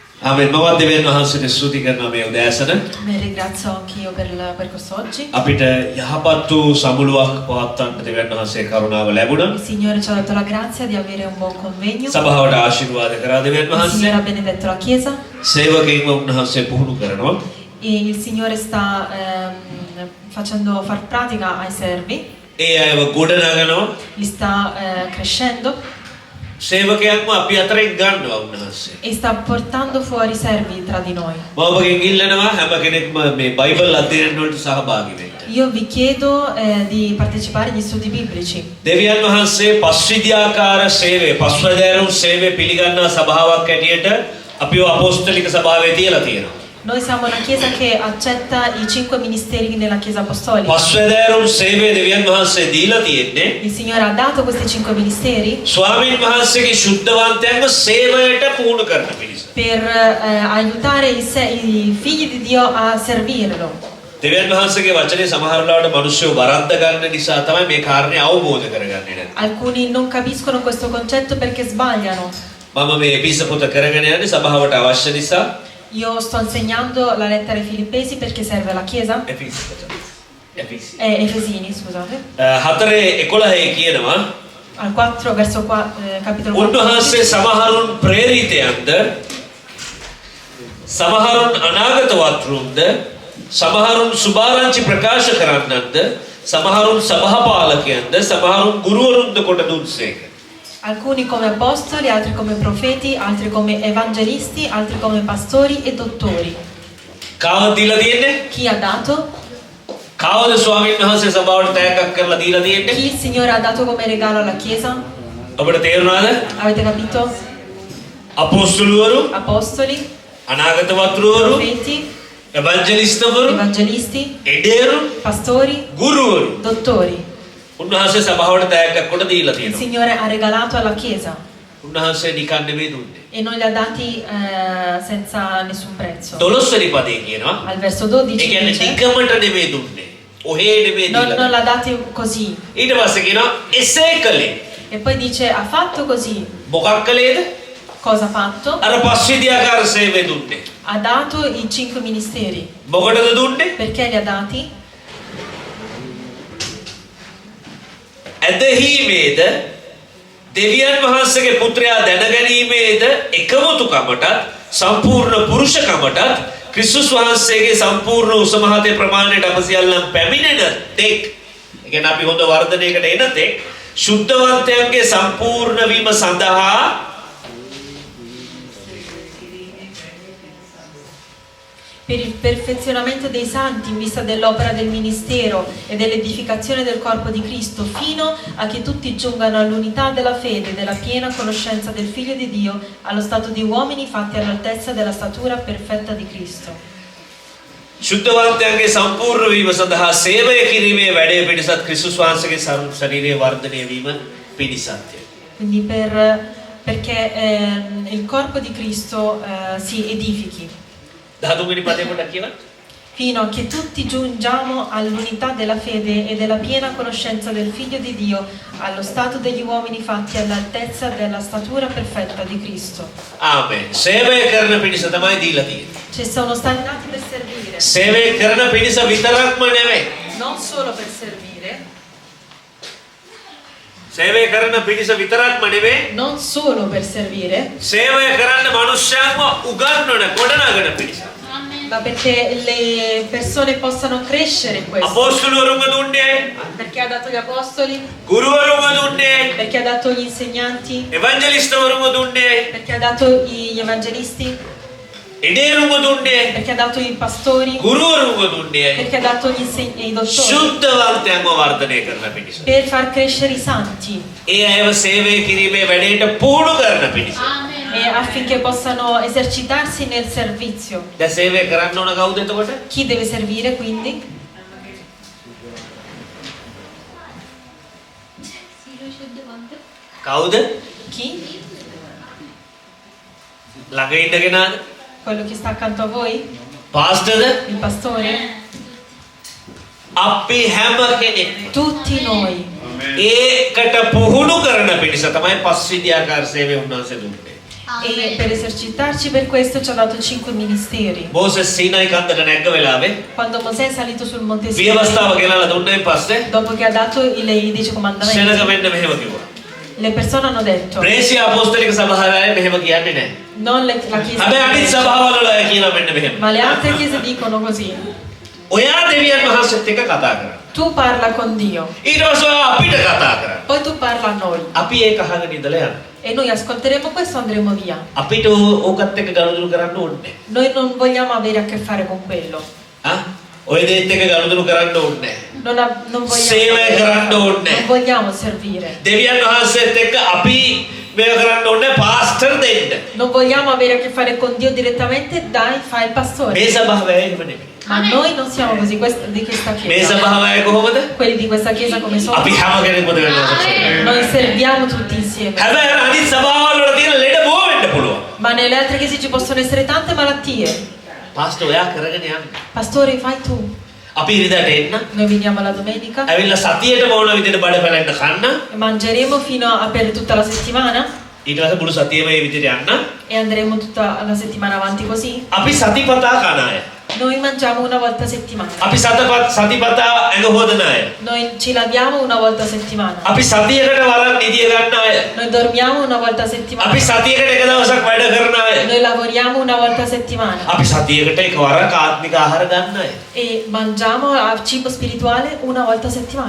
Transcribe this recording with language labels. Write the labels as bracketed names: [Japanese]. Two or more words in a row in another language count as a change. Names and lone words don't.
[Sinhala] ආමෙන්. මම දෙවියන් වහන්සේට ස්තුති කරනවා මේ උදෑසන. [Italian] Mi ringrazio anch'io per quest'oggi. [Sinhala] අපිට යහපත් වූ සමුළුවක් පවත්වන්න දෙවියන් වහන්සේ කරුණාව ලැබුණා. [Italian] Il Signore ci ha dato la grazia di avere un buon convegno. [Sinhala] සභාවට ආශිර්වාද කරා දෙවියන් [Italian] Il [Sinhala] වහන්සේ. [Italian] Signore ha benedetto la Chiesa [Sinhala] සේවකයන්ව උන්වහන්සේ පුහුණු කරනවා. [Italian] e il Signore sta facendo far pratica ai servi, [Sinhala] ඒ අයව ගොඩනගනවා. [Italian] li sta crescendo [Sinhala] සේවකයන්ව අපි අතරින් ගන්නවා උන්වහන්සේ. [Italian] e sta portando fuori servi tra di noi. [Sinhala] මම ඔබගෙන් ඉල්ලනවා හැම කෙනෙක්ම මේ බයිබල් අධ්‍යයන වලට සහභාගී වෙන්න. [Italian] Io vi chiedo di partecipare agli studi biblici. [Sinhala] දෙවියන් වහන්සේ පස්විද්‍යාකාර සේවය, පස්වැදෑරුම් සේවය පිළිගන්නා සභාවක් ඇටියට අපිව අපොස්තලික සභාවේ තියලා තියෙනවා. [Italian] Noi siamo una chiesa che accetta i 5 ministeri nella Chiesa Apostolica. [Sinhala] පස්වැදෑරුම් සේවය දෙවියන් වහන්සේ දීලා තියෙන්නේ [Italian] Il Signore ha dato questi 5 ministeri [Sinhala] ස්වාමීන් වහන්සේගේ ශුද්ධවන්තයන්ව සේවයට පුහුණු කරන පිණිස. [Italian] per aiutare i figli di Dio a servirlo. [Sinhala] දෙවියන් වහන්සේගේ වචනේ සමහර වෙලාවට මිනිස්සු වරද්ද ගන්න නිසා තමයි මේ කාරණේ අවබෝධ කරගන්නේ නැහැ. [Italian] Alcuni non capiscono questo concetto perché sbagliano. [Sinhala] මම මේ එපිස පොත කරගෙන යන්නේ සභාවට අවශ්‍ය නිසා. [Italian] Io sto insegnando la lettera ai Filippesi perché serve alla Chiesa. [Sinhala] එපිස පොත. එපිස. [Italian] Efesini, scusate. [Sinhala] 4:11 කියනවා [Italian] Al 4 verso capitolo 4. [Sinhala] උන්වහන්සේ සමහරුන් ප්‍රේරිතයන්ද සමහරුන් අනාගත වත්රුන්ද සමහරුන් සුභාරංචි ප්‍රකාශ කරන්නන්ද සමහරුන් සභාපාලකයන්ද සමහරුන් ගුරුවරුන්ද කොට දුන්සේක. [Italian] Alcuni come apostoli, altri come profeti, altri come evangelisti, altri come pastori e dottori. [Sinhala] කාවද දීලා තියෙන්නේ? [Italian] Chi ha dato? [Sinhala] කාවද ස්වාමීන් වහන්සේ සභාවට තෑග්ගක් කරලා දීලා තියෙන්නේ? [Italian] Chi il Signore ha dato come regalo alla Chiesa? [Sinhala] ඔබට තේරුණාද? [Italian] Avete capito? [Sinhala] අපොස්තලවරු, [Italian] Apostoli, [Sinhala] අනාගත වත්රුවරු, [Italian] profeti, [Sinhala] එවැන්ජලිස්ටවරු, [Italian] evangelisti, [Sinhala] එඩේරු, [Italian] pastori, [Sinhala] ගුරුවරු. [Italian] dottori. [Sinhala] උන්වහන්සේ සභාවට තෑග්ගක් කොට දීලා [Italian] Il [Sinhala] තියෙනවා. [Italian] Signore ha regalato alla Chiesa [Sinhala] උන්වහන්සේ නිකන් නෙමෙයි දුන්නේ. [Italian] e non li ha dati senza nessun prezzo. [Sinhala] 12 වෙනි පදේ කියනවා. [Italian] Al verso 12 [Sinhala] ඒ කියන්නේ [Italian] dice, [Sinhala] නිකමට නෙමෙයි දුන්නේ. ඔහේ නෙමෙයි [Italian] non [Sinhala] දීලා. [Italian] l'ha dati così. [Sinhala] ඊට පස්සේ කියනවා එසේ කළේ. [Italian] E poi dice, ha fatto così. [Sinhala] මොකක් කළේද? [Italian] Cosa ha fatto? [Sinhala] අර පස්විද්‍යාකාර සේවය දුන්නේ. [Italian] Ha dato i 5 ministeri. [Sinhala] මොකටද දුන්නේ? [Italian] Perché li ha dati? [Sinhala] ඇදහිීමේද දෙවියන් වහන්සේගේ පුත්‍රයා දැනගැනීමේද එකමුතුකමටත් සම්පූර්ණ පුරුෂකමටත් ක්‍රිස්තුස් වහන්සේගේ සම්පූර්ණ උසමහතේ ප්‍රමාණයට අප සියල්ලන් පැමිණෙන තෙක්, ඒ කියන්නේ අපි හොඳ වර්ධනයකට එන තෙක් ශුද්ධවන්තයන්ගේ සම්පූර්ණ වීම සඳහා [Italian] Per il perfezionamento dei santi in vista dell'opera del ministero e dell'edificazione del corpo di Cristo, fino a che tutti giungano all'unità della fede e della piena conoscenza del Figlio di Dio, allo stato di uomini fatti all'altezza della statura perfetta di Cristo. [Sinhala] ශුද්ධවන්තයන්ගේ සම්පූර්ණ වීම සඳහා සේවය කිරීමේ වැඩේ පිණිසත් ක්‍රිස්තුස් වහන්සේගේ ශරීරයේ වර්ධනය වීම පිණිසත්ය. [Italian] Quindi perché il corpo di Cristo si edifichi. [Sinhala] 13 වෙනි පදේ පොඩ්ඩක් කියන්න. [Italian] Fino a che tutti giungiamo all'unità della fede e della piena conoscenza del Figlio di Dio, allo stato degli uomini fatti all'altezza della statura perfetta di Cristo. [Sinhala] ආමෙන්. සේවය කරන පිණිස තමයි දීලා තියෙන්නේ. [Italian] Ci sono stati dati per servire, [Sinhala] සේවය කරන පිණිස විතරක්ම නෙමෙයි. [Italian] non solo per servire, [Sinhala] සේවය කරන පිණිස විතරක්ම නෙමෙයි. [Italian] non solo per servire, [Sinhala] සේවය කරන්න මිනිස්යාන්ව උගන්වන ගොඩනගන පිණිස. [Italian] ma perché le persone possano crescere in questo. [Sinhala] අපොස්තලවරුන්ව දුන්නේ, [Italian] Perché ha dato gli apostoli, [Sinhala] ගුරුවරුන්ව දුන්නේ, [Italian] perché ha dato gli insegnanti, [Sinhala] එවැන්ජලිස්ටවරුන්ව දුන්නේ, [Italian] perché ha dato gli evangelisti, [Sinhala] එඩේරුන්ව දුන්නේ, [Italian] perché ha dato i pastori, [Sinhala] ගුරුවරුන්ව දුන්නේ. [Italian] perché ha dato i dottori. [Sinhala] ශුද්ධවන්තයන්ව වර්ධනය කරන පිණිස. [Italian] Per far crescere i santi [Sinhala] ඒ අයව සේවය කිරීමේ වැඩේට පුහුණු කරන පිණිස. [Italian] e affinché possano esercitarsi nel servizio. [Sinhala] දැන් සේවය කරන්න ඕන කවුද එතකොට? [Italian] Chi deve servire quindi? [Sinhala] කවුද? [Italian] Chi? [Sinhala] ළඟ ඉන්න කෙනාද? [Italian] Quello che sta accanto a voi? [Sinhala] පාස්ටර්ද? [Italian] Il pastore? [Sinhala] අපි හැම කෙනෙක් [Italian] Tutti noi. [Sinhala] ඒකට පුහුණු කරන පිණිස තමයි පස්විද්‍යාකාර සේවය උන්වහන්සේ දුන්නේ. [Italian] E per esercitarci per questo ci ha dato 5 ministeri. [Sinhala] මෝසෙස් සීනයි කන්දට නැග්ග වෙලාවේ [Italian] Quando Mosè è salito sul monte Sinai, [Sinhala] විවස්ථාව ගෙනල්ලා දුන්නයින් පස්සේ [Italian] dopo che ha dato i 10 comandamenti, [Sinhala] සෙනග මෙන්න මෙහෙම කිව්වා. [Italian] le persone hanno detto, [Sinhala] ප්‍රේෂ්‍ය අපොස්තලික සභාවේ මෙහෙම කියන්නේ නැහැ. [Italian] non la chiesa, [Sinhala] හැබැයි අනිත් සභාවල වල අය කියනවා මෙන්න මෙහෙම. [Italian] ma le altre chiese dicono così. [Sinhala] ඔයා දෙවියන් වහන්සේත් එක්ක කතා කරා. [Italian] Tu parla con Dio, [Sinhala] ඊට පස්සේ ඔයා අපිට කතා කරා. [Italian] poi tu parla a noi. [Sinhala] අපි ඒක අහගෙන ඉඳලා යනවා. [Italian] E noi ascolteremo questo e andremo via. [Sinhala] අපිට ඕකත් එක්ක ගනුදෙනු කරන්න ඕනේ නැහැ. [Italian] Noi non vogliamo avere a che fare con quello. [Sinhala] ඔය දෙයත් එක්ක ගනුදෙනු කරන්න ඕනේ නැහැ. [Italian] Non [Sinhala] සේවය කරන්න ඕනේ නැහැ. [Italian] vogliamo servire. [Sinhala] දෙවියන් වහන්සේත් එක්ක අපි මේක කරන්න ඕනේ පාස්ටර් දෙන්න. [Italian] Non vogliamo avere a che fare con Dio direttamente, dai, fai il pastore. [Sinhala] මේ සභාවේ එහෙම නෙමෙයි. [Italian] Ma noi non siamo così, di questa [Sinhala] මේ [Italian] chiesa. [Sinhala] සභාවේ කොහොමද? [Italian] Quelli di questa chiesa come sono? [Sinhala] අපි හැම කෙනෙක්ම දෙවියන් වහන්සේ. [Italian] Noi serviamo tutti insieme. [Sinhala] හැබැයි අර අනිත් සභාවල් වල තියෙන ලෙඩ බෝ වෙන්න පුළුවන්. [Italian] Ma nelle altre chiese ci possono essere tante malattie. [Sinhala] පාස්ටර් ඔයා කරගෙන යන්න. [Italian] Pastore, fai tu. [Sinhala] අපි ඉරිදාට එන්න. [Italian] Noi veniamo la domenica [Sinhala] ඇවිල්ලා සතියේට ඕන විදිහට බඩ පැලෙන්න කන්න. [Italian] e mangeremo fino a per tutta la settimana [Sinhala] ඊට පස්සේ මුළු සතියේම මේ විදිහට යන්න. [Italian] e andremo tutta la settimana avanti così. [Sinhala] අපි සතිපතා කන අය. [Italian] Noi mangiamo una volta a settimana. [Sinhala] අපි සතිපතා ඇඟ හොදන අය. [Italian] Noi ci laviamo una volta a settimana. [Sinhala] අපි සතියකට වරක් නිදිය ගන්න අය. [Italian] Noi dormiamo una volta a settimana. [Sinhala] අපි සතියකට එක දවසක් වැඩ කරන අය. [Italian] Noi lavoriamo una volta a settimana. [Sinhala] අපි සතියකට එක වරක් ආත්මික ආහාර ගන්න අය. [Italian] E mangiamo cibo spirituale una volta a settimana.